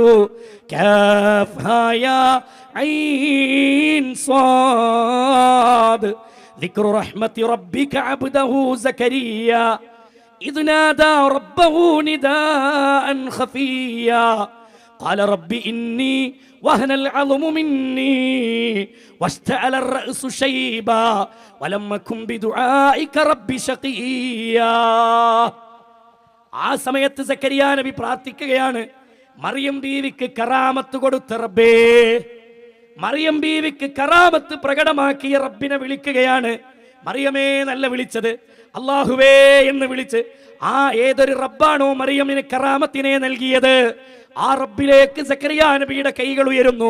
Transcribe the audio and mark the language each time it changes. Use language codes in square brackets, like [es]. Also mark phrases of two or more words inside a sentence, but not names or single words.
[ar] كاف ها عين صاد ذكر رحمت ربك عبده زكريا إذ نادى ربه نداء خفيا قال رب إني وهن العظم مني واشتعل الرأس شيبا ولم أكن بدعائك ربي شقيا. [ml] ആ സമയത്ത് സക്കരിയ നബി പ്രാർത്ഥിക്കുകയാണ്, മറിയം ബീവിക്ക് കറാമത്ത് കൊടുത്ത റബ്ബേ, മറിയം ബീവിക്ക് കറാമത്ത് പ്രകടമാക്കിയ റബ്ബിനെ വിളിക്കുകയാണ്. മറിയമേ നല്ല വിളിച്ചത്, അല്ലാഹുവേ എന്ന് വിളിച്ച് ആ ഏതൊരു റബ്ബാണോ മറിയമിന് കറാമത്തിനെ നൽകിയത്, ആ റബ്ബിലേക്ക് സക്കരിയ നബിയുടെ കൈകൾ ഉയരുന്നു.